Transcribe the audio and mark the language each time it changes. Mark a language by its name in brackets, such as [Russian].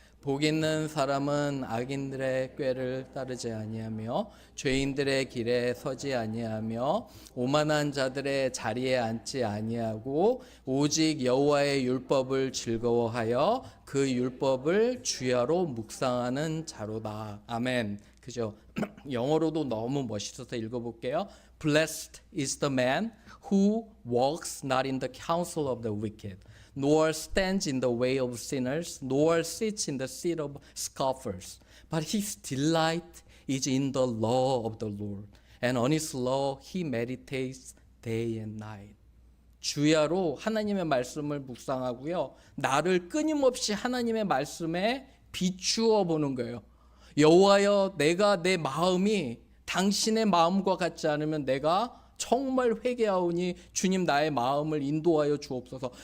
[Korean] 복 있는 사람은 악인들의 꾀를 따르지 아니하며 죄인들의 길에 서지 아니하며 오만한 자들의 자리에 앉지 아니하고 오직 여호와의 율법을 즐거워하여 그 율법을 주야로 묵상하는 자로다. 아멘. 그죠? 영어로도 너무 멋있어서 읽어볼게요. [English] Blessed is the man who walks not in the counsel of the wicked, nor stands in the way of sinners, nor sits in the seat of scoffers. But his delight is in the law of the Lord, and on his law he meditates day and night. [Korean] 주야로 하나님의 말씀을 묵상하고요, 나를 끊임없이 하나님의 말씀에 비추어 보는 거예요. 여호와여, 내가 내 마음이 당신의 마음과 같지 않으면 내가 정말 회개하오니 주님 나의 마음을 인도하여 주옵소서.